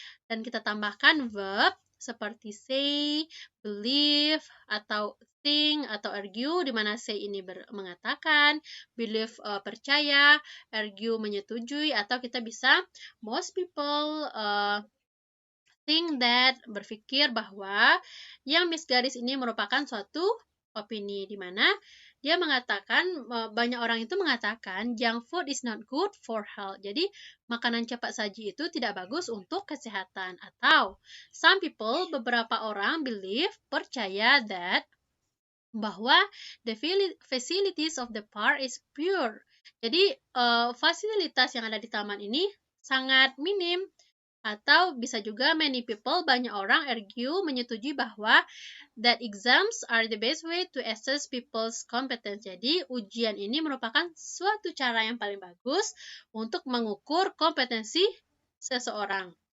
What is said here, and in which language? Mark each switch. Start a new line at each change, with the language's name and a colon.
Indonesian: Dan kita tambahkan verb seperti say, believe, atau think, atau argue, di mana say ini mengatakan, believe percaya, argue menyetujui, atau kita bisa
English: most people think that,
Indonesian: berpikir bahwa yang miss garis ini merupakan suatu opini, di mana dia mengatakan, banyak orang itu mengatakan
English: junk food is not good for health.
Indonesian: Jadi, makanan cepat saji itu tidak bagus untuk kesehatan. Atau,
English: some people,
Indonesian: beberapa orang
English: believe,
Indonesian: percaya
English: that,
Indonesian: bahwa
English: the facilities of the park is pure.
Indonesian: Jadi, fasilitas yang ada di taman ini sangat minim. Atau bisa juga
English: many people,
Indonesian: banyak orang
English: argue,
Indonesian: menyetujui bahwa
English: that exams are the best way to assess people's competence.
Indonesian: Jadi, ujian ini merupakan suatu cara yang paling bagus untuk mengukur kompetensi seseorang.